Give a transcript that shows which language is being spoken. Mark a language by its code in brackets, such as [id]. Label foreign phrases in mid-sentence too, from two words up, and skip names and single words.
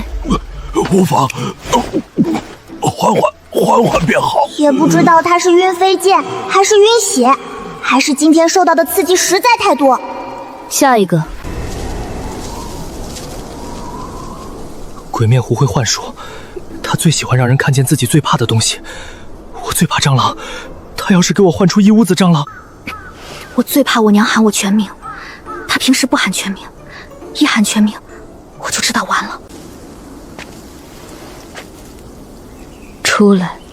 [zh] 無妨，緩緩便好。也不知道他是暈飛劍，還是暈血，還是今天受到的刺激實在太多。下一個。鬼面狐會幻術，他最喜歡讓人看見自己最怕的東西。我最怕蟑螂，他要是給我換出一屋子蟑螂。我最怕我娘喊我全名，他平時不喊全名，一喊全名我就知道完了。出來。